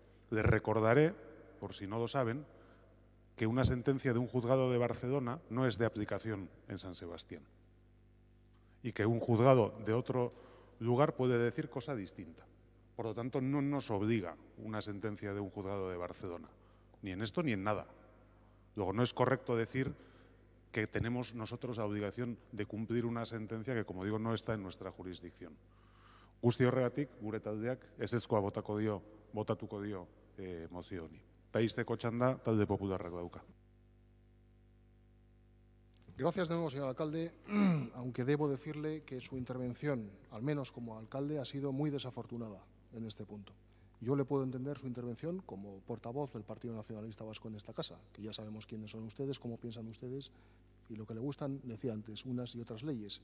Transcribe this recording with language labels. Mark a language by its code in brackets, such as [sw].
[es] Les recordaré, por si no lo saben, que una sentencia de un juzgado de Barcelona no es de aplicación en San Sebastián y que un juzgado de otro lugar puede decir cosa distinta. Por lo tanto, no nos obliga una sentencia de un juzgado de Barcelona, ni en esto ni en nada. Luego, no es correcto decir que tenemos nosotros la obligación de cumplir una sentencia que, como digo, no está en nuestra jurisdicción. [eu] Guzti horregatik, gure taldeak ezezkoa botatuko dio mozio honi. Eta ixteko txanda talde popularrak dauka. [es] Gracias de nuevo, señor alcalde, aunque debo decirle que su intervención, al menos como alcalde, ha sido muy desafortunada en este punto. Yo le puedo entender su intervención como portavoz del Partido Nacionalista Vasco en esta casa, que ya sabemos quiénes son ustedes, cómo piensan ustedes y lo que le gustan, decía antes, unas y otras leyes.